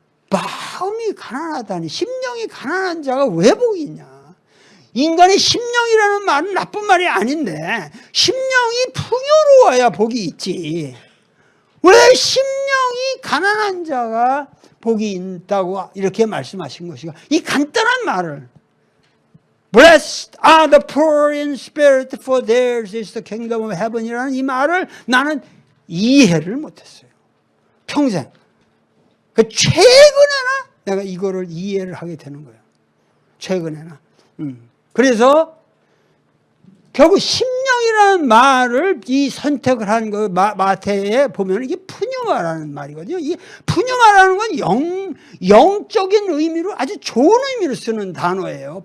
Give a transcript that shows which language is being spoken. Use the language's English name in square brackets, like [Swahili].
[Korean] 마음이 가난하다니, 심령이 가난한 자가 왜 복이 있냐. 인간의 심령이라는 말은 나쁜 말이 아닌데 심령이 풍요로워야 복이 있지. 왜 심령이 가난한 자가 복이 있다고 이렇게 말씀하신 것인가. 이 간단한 말을 [English] Blessed are the poor in spirit for theirs is the kingdom of heaven [Korean] 이라는 이 말을 나는 이해를 못했어요. 평생. 최근에나 내가 이거를 이해를 하게 되는 거예요. 최근에나. 그래서 결국 심령이라는 말을 이 선택을 하는 거 마태에 보면 이게 푸뉴마라는 말이거든요. 이 푸뉴마라는 건 영적인 의미로 아주 좋은 의미로 쓰는 단어예요.